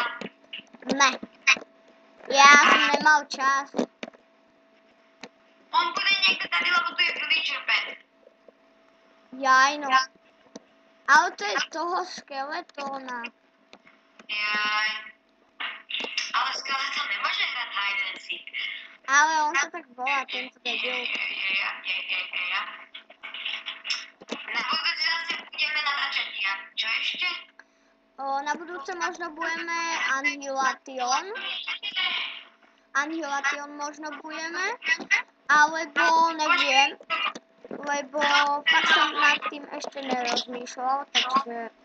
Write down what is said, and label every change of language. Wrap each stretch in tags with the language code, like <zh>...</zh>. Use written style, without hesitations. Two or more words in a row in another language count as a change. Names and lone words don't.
<sk>Ne. Ja som nemal čas. On bude niekde tady, lebo tu je</sk> <en>villager pet.</en> <sk>Jaj, no. Ale to je toho skeletóna. Jaj. Ale skeleton nemôže hrať</sk> <en>hide and seek.</en> <sk>Ale on sa tak volá, tento debil. Ja. Na budúce zase budeme natáčať jak? Čo ešte? Na budúce možno budeme Annihilation. Annihilation možno budeme, alebo neviem, lebo fakt som nad tým ešte nerozmýšľal, takže...</sk>